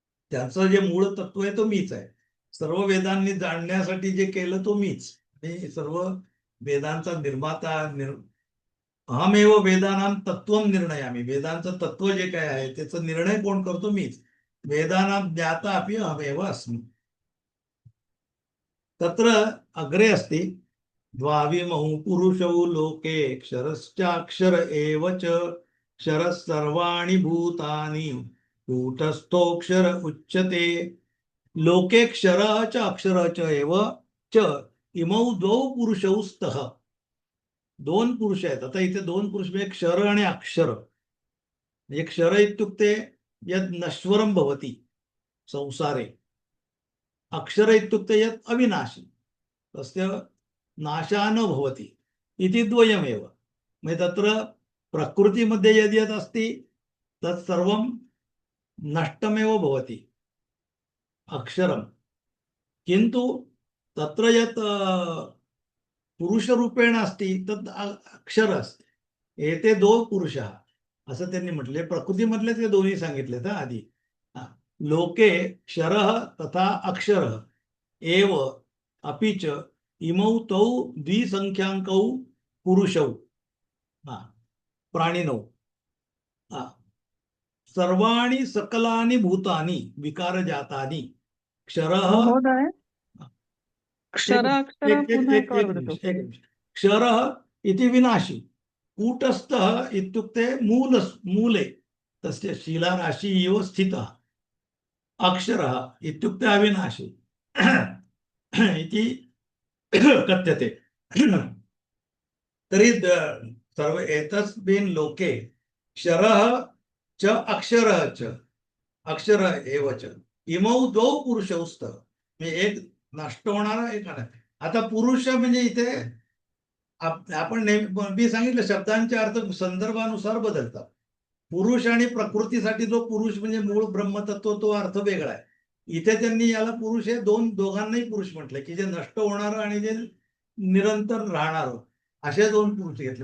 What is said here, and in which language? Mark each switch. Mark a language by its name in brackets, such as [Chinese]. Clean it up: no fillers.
[Marathi] त्याचं जे मूळ तत्व आहे तो मीच आहे सर्व वेदांनी जाणण्यासाठी जे केलं तो मीच आणि सर्व वेदांचा निर्माता [Sanskrit] अहमेव वेदानाम तत्वम निर्णयामी [Marathi] वेदांचं तत्व जे काय आहे त्याचा निर्णय कोण करतो मीच [Sanskrit] वेदानाम ज्ञाता अपि अहमेव अस्मि तत्र अग्रे अस्ति द्वाविमौ पुरुषौ लोके क्षरश्चाक्षर एव च क्षरः सर्वाणि भूतानि कूटस्थोऽक्षर उच्यते लोके क्षरः च अक्षरः च एव च इमौ द्वौ पुरुषौ स्तः. [Marathi] दोन पुरुष आहेत. आता इथे दोन पुरुष म्हणजे क्षर आणि अक्षर. [Sanskrit] म्हणजे क्षर इत्युक्ते यत् नश्वरं भवति संसारे, अक्षर इत्युक्ते यत् अविनाशी तस्य नाशः न भवति इति द्वयमेव. म्हणजे तत्र प्रकृतिमध्ये यद् यत् अस्ति तत् सर्वं नष्टमेव भवति अक्षरं, किन्तु तत्र यत् पुरुषरूपेण अस्ति तत् अक्षर अस्ति. [Marathi] एते दोन पुरुषः असं त्यांनी म्हटले. प्रकृतीमधले ते दोन्ही सांगितलेत आधी. [Sanskrit] लोके क्षरः तथा अक्षरः एव अपि च इमौ तौ द्विसंख्याकौ पुरुषौ प्राणिनौ सर्वाणि सकलानि भूतानि विकारजातानि क्षरः महोदय [Marathi] क्षर अक्षर पुन्हा [Sanskrit] एक एकवार निमिष, वदतु. एक निमिष. क्षरः इति विनाशी, कूटस्थः इत्युक्ते मूले तस्य शिलाराशि इव स्थितः, अक्षरः इत्युक्ते अविनाशी इति कथ्यते. तर्हि सर्व एतस्मिन् लोके क्षरः च अक्षरः च अक्षरः एव च इमौ द्वौ पुरुषौ स्तः. [Marathi] म्हणजे एक नष्ट होणारा एक आहे. आता पुरुष म्हणजे इथे आपण नेहमी सांगितलं शब्दांचे अर्थ संदर्भानुसार बदलतात. पुरुष आणि प्रकृतीसाठी जो पुरुष म्हणजे मूळ ब्रह्मतत्व तो अर्थ वेगळा आहे. इथे त्यांनी याला पुरुष हे दोघांनाही पुरुष म्हटलं की जे नष्ट होणार आणि जे निरंतर राहणार असे दोन पुरुष घेतले.